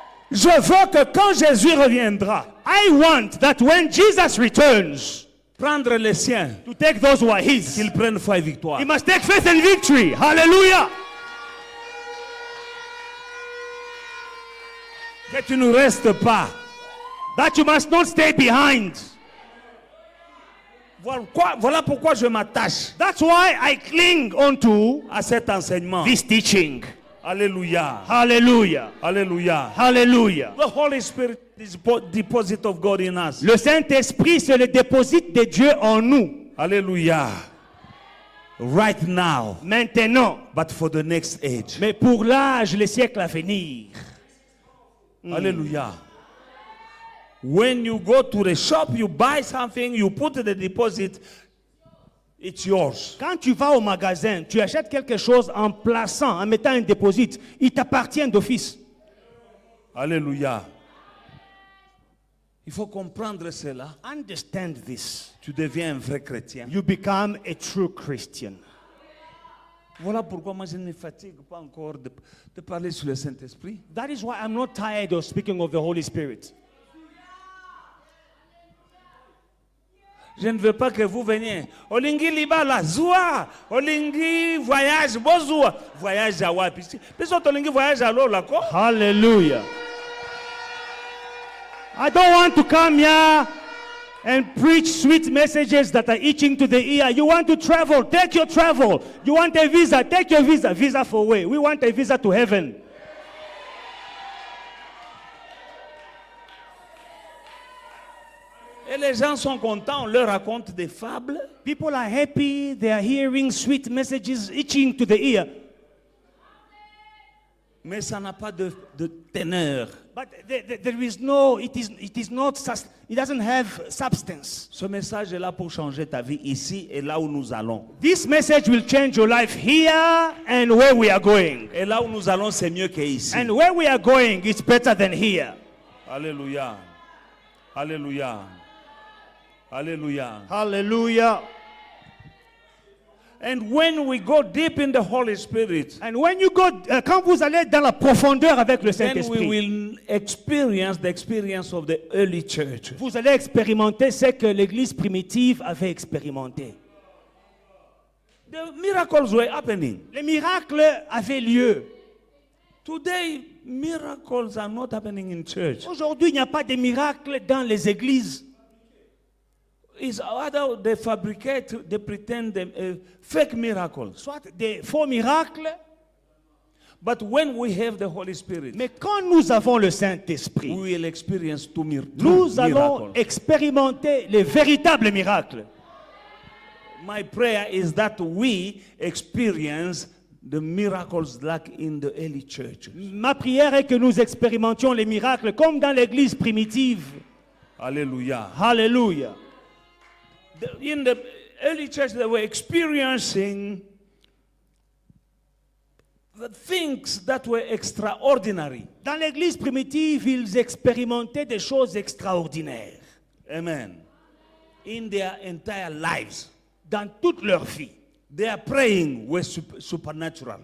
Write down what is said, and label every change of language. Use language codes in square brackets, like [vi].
[fr] Je veux que quand Jésus reviendra, [en] I want that when Jesus returns [fr] prendre les siens, [en] to take those who are His, [fr] qu'ils prennent foi et victoire. [en] He must take faith and victory. Hallelujah. [fr] Que tu ne restes pas. [en] That you must not stay behind. [fr] Voilà pourquoi je m'attache [en] That's why I cling onto [fr] à cet enseignement. [en] this teaching. [fr] Alléluia. [en] Hallelujah. [fr] Alléluia. [en] Hallelujah. The Holy Spirit is deposit of God in us. [fr] Le Saint-Esprit, c'est le déposit de Dieu en nous. [en] Alléluia. Right now, [fr] Maintenant. [en] but for the next age. [fr] Mais pour l'âge, les siècles à venir. Alléluia. [en] When you go to the shop, you buy something, you put the deposit, it's yours. [fr] Quand tu vas au magasin, tu achètes quelque chose en plaçant, en mettant un déposit, il t'appartient d'office. Alléluia. Il faut comprendre cela. [en] Understand this. [fr] Tu deviens un vrai chrétien. [en] You become a true Christian. [fr] Voilà pourquoi moi je ne me fatigue pas encore de parler sur le Saint-Esprit. [en] That is why I'm not tired of speaking of the Holy Spirit. [fr] Je ne veux pas que vous veniez. [ln] Olingi libala zua, olingi voyage bozua, voyage à wapi. Peso olingi voyage [fr] à l'eau là quoi? [en] Hallelujah. I don't want to come here and preach sweet messages that are itching to the ear. You want to travel, take your travel. You want a visa, take your visa. Visa for where? We want a visa to heaven. [fr] Et les gens sont contents, on leur raconte des fables. [en] People are happy, they are hearing sweet messages itching to the ear. [fr] Mais ça n'a pas de teneur. [en] But there is no, it is not, it doesn't have substance. [fr] Ce message est là pour changer ta vie ici et là où nous allons. [en] This message will change your life here and where we are going. [fr] Et là où nous allons, c'est mieux qu'ici. [en] And where we are going, it's better than here. [fr] Alléluia. Alléluia. Alléluia. [en] Hallelujah. And when we go deep in the Holy Spirit, And when you go, [fr] quand vous allez dans la profondeur avec le [en] then we [fr] Saint-Esprit, [en] will experience the experience of the early church. [fr] vous allez expérimenter ce que l'Église primitive avait expérimenté. [en] The miracles were happening. [fr] Les miracles avaient lieu. [en] Today, miracles are not happening in church. [fr] Aujourd'hui, il n'y a pas de miracles dans les églises. [en] It's either they fabricate, they pretend fake miracles. [fr] Soit des faux miracles, [en] But when we have the Holy Spirit, [fr] mais quand nous avons le Saint-Esprit, [en] we will experience two [fr] nous allons [en] miracles. [fr] expérimenter les véritables miracles. [en] My prayer is that we experience the miracles like in the early church. [fr] Ma prière est que nous expérimentions les miracles comme dans l'église primitive. [en] Hallelujah. Hallelujah. In the early church, they were experiencing the things that were extraordinary. [fr] Dans l'église primitive, ils expérimentaient des choses extraordinaires [en] Amen. In their entire lives. [fr] dans toute leur vie. [en] Their praying was supernatural.